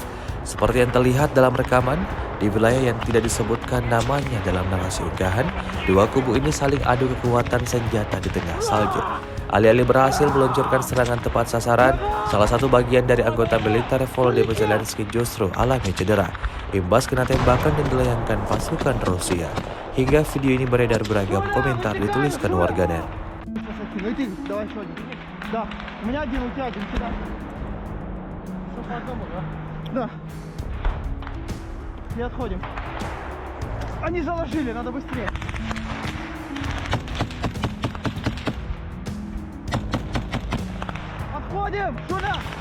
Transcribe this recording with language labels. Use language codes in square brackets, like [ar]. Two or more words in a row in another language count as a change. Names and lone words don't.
[id] Seperti yang terlihat dalam rekaman, di wilayah yang tidak disebutkan namanya dalam narasi unggahan, dua kubu ini saling adu kekuatan senjata di tengah salju. Alih-alih berhasil meluncurkan serangan tepat sasaran, salah satu bagian dari anggota militer Volodymyr Zelensky justru alami cedera, imbas kena tembakan yang dilayangkan pasukan Rusia. Hingga video ini beredar, beragam komentar dituliskan warganet. [ru] И отходим. Они заложили, надо быстрее. Отходим! Сюда!